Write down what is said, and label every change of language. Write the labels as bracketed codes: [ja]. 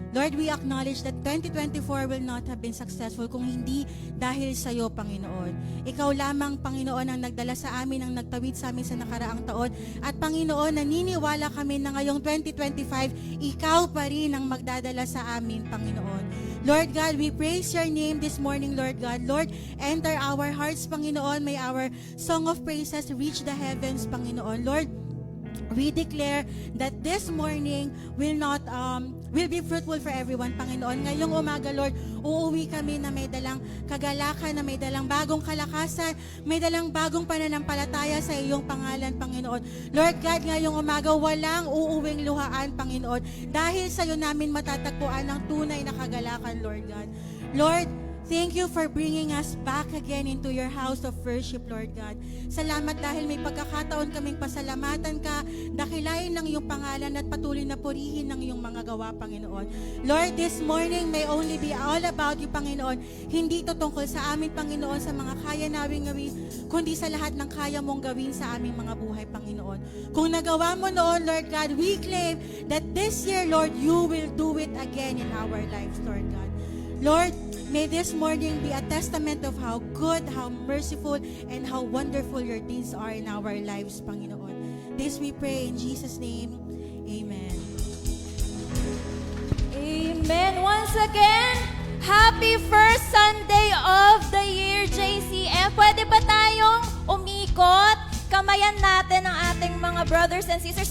[en] Lord, we acknowledge that 2024 will not have been successful [tl] kung hindi dahil sa iyo, Panginoon. Ikaw lamang, Panginoon, ang nagdala sa amin, ang nagtawid sa amin sa nakaraang taon. At Panginoon, naniniwala kami na ngayong 2025, Ikaw pa rin ang magdadala sa amin, Panginoon. [en] Lord God, we praise your name this morning, Lord God. Lord, enter our hearts, Panginoon. May our song of praises reach the heavens, Panginoon. Lord, we declare that this morning will be fruitful for everyone, Panginoon. [tl] Ngayong umaga, Lord, uuwi kami na may dalang kagalakan, na may dalang bagong kalakasan, may dalang bagong pananampalataya sa iyong pangalan, Panginoon. Lord God, ngayong umaga, walang uuwing luhaan, Panginoon. Dahil sa iyo namin matatagpuan ang tunay na kagalakan, Lord God. [en] Lord, thank you for bringing us back again into your house of worship, Lord God. [tl] Salamat dahil may pagkakataon kaming pasalamatan ka, dakilain ng iyong pangalan at patuloy na purihin ng iyong mga gawa, Panginoon. [en] Lord, this morning may only be all about you, Panginoon. [tl] Hindi ito tungkol sa amin, Panginoon, sa mga kaya nawing gawin, kundi sa lahat ng kaya mong gawin sa aming mga buhay, Panginoon. Kung nagawa mo noon, [en] Lord God, we claim that this year, Lord, you will do it again in our lives, Lord God. Lord, May this morning be a testament of how good, how merciful, and how wonderful your deeds are in our lives, Panginoon. This we pray in Jesus' name. Amen. Amen. Once again, happy first Sunday of the year, JCF. [tl] Pwede ba tayong umikot? Kamayan natin ang ating mga [en] brothers and sisters.